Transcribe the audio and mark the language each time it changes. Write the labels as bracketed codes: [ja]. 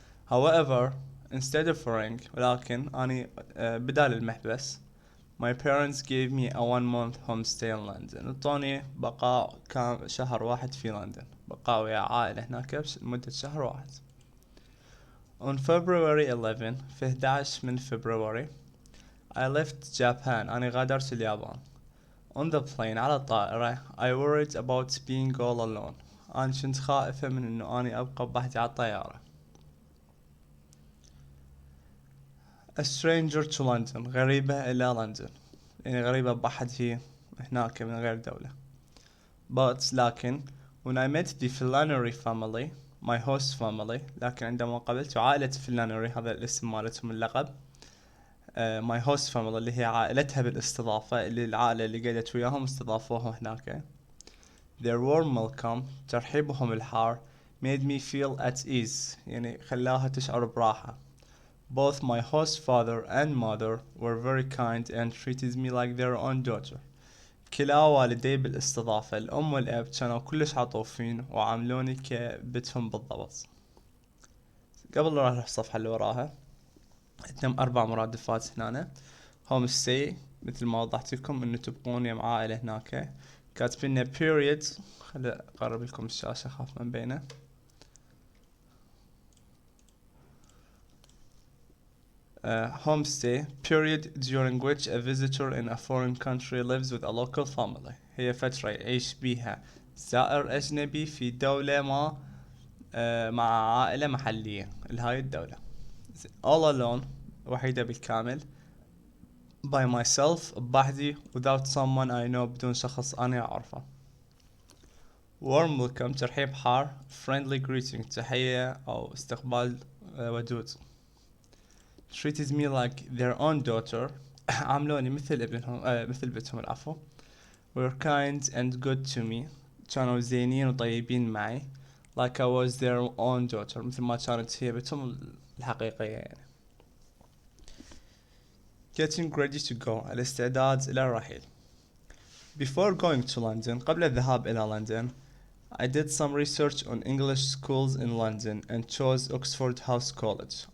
[en] However, instead of a ring [ar] ولكن أني بدال المحبس [en] My parents gave me a 1-month homestay in London. [ar] اعطوني بقاء شهر واحد في لندن، بقاء ويا عائلة هناك لمدة شهر واحد. [en] On February 11 [ar] في 11 من فبراير [en] I left Japan. [ar] أنا غادرت اليابان. [en] On the plane [ar] على الطائرة [en] I worried about being all alone. [ar] أنا كنت خائفة من إنه أنا أبقى بوحدي على الطيارة. [en] A stranger to London [ar] غريبة إلى لندن، يعني غريبة بحد هي هناك من غير دولة. [en] But [ar] لكن [en] when I met the Flannery family my host family، [ar] لكن عندما قابلت عائلة فلانري هذا الاسم مالتهم اللقب. [en] my host family [ar] اللي هي عائلتها بالاستضافة، اللي العائلة اللي قعدت وياهم استضافوها هناك. [en] Their warm welcome [ar] ترحيبهم الحار [en] made me feel at ease، [ar] يعني خلاها تشعر براحة. [en] Both my host father and mother were very kind and treated me like their own daughter. [ar] كلا والدي بالاستضافة الأم والأب كانوا كلش عطوفين وعاملوني كبتهم بالضبط. قبل لا نروح الصفحة اللي وراها عندنا 4 مرادفات هنا. هوم ستي مثل ما وضحت لكم انه تبقون يم عائلة هناك. كاتبين period، خلي اقرب لكم الشاشة خاف من بينه. [en] homestay period during which a visitor in a foreign country lives with a local family. [ar] هي فترة يعيش بيها زائر أجنبي في دولة ما مع عائلة محلية لهاي الدولة. [en] all alone [ar] وحيدة بالكامل. [en] by myself [ar] بوحدي [en] without someone I know [ar] بدون شخص أنا أعرفه. [en] warm welcome [ar] ترحيب حار. [en] friendly greeting [ar] تحية أو استقبال ودود. [en] treated me like their own daughter [ar] عاملوني مثل ابنهم مثل بنتهم العفو. [en] were kind and good to me [ar] كانوا زينين وطيبين معي [en] like I was their own daughter [ar] مثل ما كانت هي بنتهم الحقيقية يعني. [en] getting ready to go [ar] الاستعداد إلى الرحيل. [en] before going to London [ar] قبل الذهاب إلى لندن [en] I did some research on English schools in London and chose Oxford House College.